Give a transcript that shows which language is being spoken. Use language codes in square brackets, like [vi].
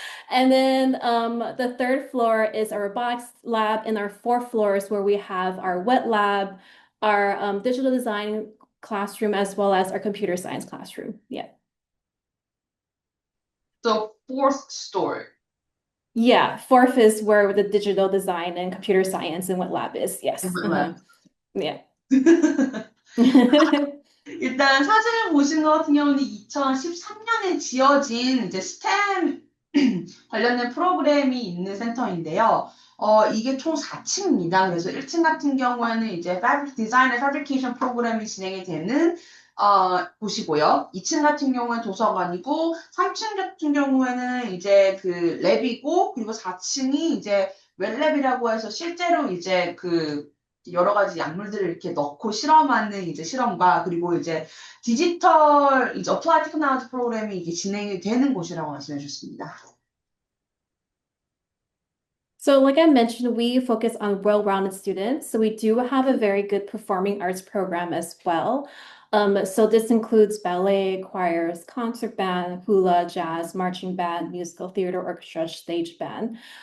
[en] And then the third floor is our robotics lab, and our fourth floor is where we have our wet lab, our digital design classroom, as well as our computer science classroom. Yeah. So fourth story. Yeah, fourth is where the digital design and computer science and wet lab is. Yes. Yeah. [ko] 일단 사진을 보신 것 같은 경우는 2013년에 지어진 이제 스템 관련된 프로그램이 있는 센터인데요. 이게 총 4층입니다. 그래서 1층 같은 경우에는 이제 디자인 앤 패브리케이션 프로그램이 진행이 되는 곳이고요. 2층 같은 경우는 도서관이고, 3층 같은 경우에는 이제 그 랩이고, 그리고 4층이 이제 웹랩이라고 해서 실제로 이제 그 여러 가지 약물들을 이렇게 넣고 실험하는 이제 실험과 그리고 이제 디지털 이제 어플라이드 테크놀로지 프로그램이 이게 진행이 되는 곳이라고 말씀해 주셨습니다. [en] So like I mentioned, we focus on well-rounded students. So we do have a very good performing arts program as well. So this includes ballet, choirs, concert band, hula, jazz, marching band, musical theater, orchestra, stage band.